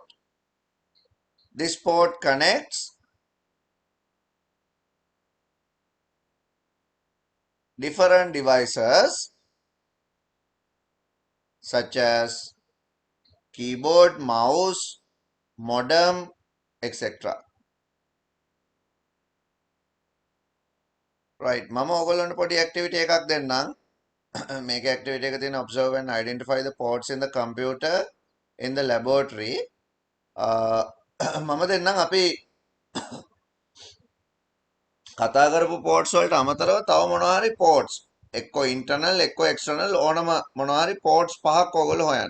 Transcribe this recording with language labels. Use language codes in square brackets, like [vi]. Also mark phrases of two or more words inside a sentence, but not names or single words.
[en] This port connects different devices such as keyboard, mouse, modem, etc. Right, [si] මම ඔයගොල්ලන්ට පොඩි activity එකක් දෙන්නම්. මේක activity එක තියෙන [en] observe and identify the ports in the computer in the laboratory. [si] මම දෙන්නම් අපි කතා කරපු ports වලට අමතරව තව මොනවා හරි ports එක්කෝ internal එක්කෝ external ඕනම මොනවා හරි ports පහක් ඔයගොල්ලෝ හොයන්න.